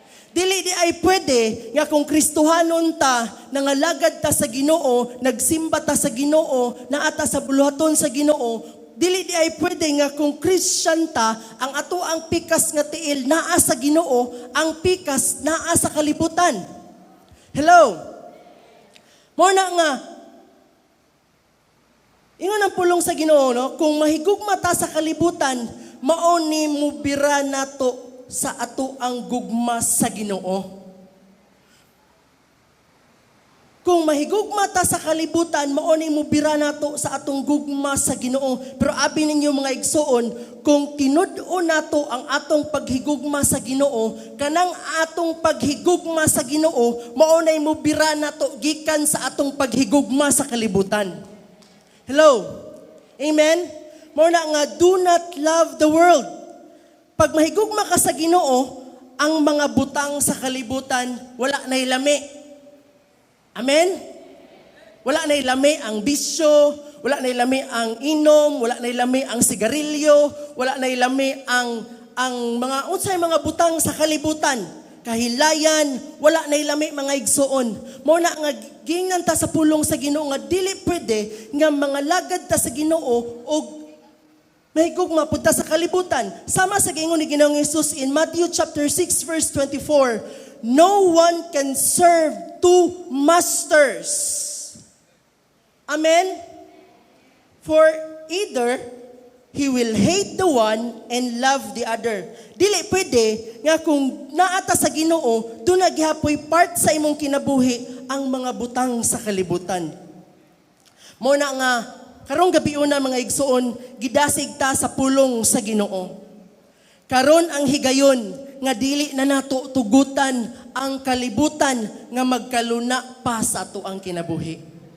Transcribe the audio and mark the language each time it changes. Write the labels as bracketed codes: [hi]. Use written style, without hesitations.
[ceb] Dili di ay pwede nga kung Kristohanon ta, nangalagad ta sa Ginoo, nagsimba ta sa Ginoo, naata sa buluhaton sa Ginoo, dili di ay pwede nga kung Christian ta, ang ato ang pikas nga tiil naa sa Ginoo, ang pikas naa sa kalibutan. Hello? Mo na nga, ingon ang pulong sa Ginoo, no? Kung mahigugma ta sa kalibutan, mao ni mubira nato sa ato ang gugma sa Ginoo. Kung mahigugma ta sa kalibutan, mao ni mubira nato sa atong gugma sa Ginoo. Pero abi ninyo mga igsoon, kung tinud-o nato ang atong paghigugma sa Ginoo, kanang atong paghigugma sa Ginoo, mao nay mubira nato gikan sa atong paghigugma sa kalibutan. Hello? Amen? Mao na nga, [en] do not love the world. [ceb] Pag mahigugma ka sa Ginoo, ang mga butang sa kalibutan, wala na'y lami. Amen? Wala na'y lami ang bisyo, wala na'y lami ang inom, wala na'y lami ang sigarilyo, wala na'y lami ang mga unsay mga butang sa kalibutan. Kahilayan, wala na'y lami mga igsoon. Mao na nga gingan ta sa pulong sa Ginoo nga dili pwede nga mga lagad ta sa Ginoo og mahigugma pud ta sa kalibutan. Sama sa gingon ni Ginoong Hesus in Matthew chapter 6 verse 24. [en] No one can serve two masters. Amen? For either he will hate the one and love the other. [ceb] Dili pwede nga kung naata sa Ginoo, doon naghihapoy part sa imong kinabuhi ang mga butang sa kalibutan. Mo na nga, karong gabi una mga igsoon, gidasig ta sa pulong sa Ginoo. Karon ang higayon nga dili na nato tugutan ang kalibutan nga magkaluna pa sa ato ang kinabuhi.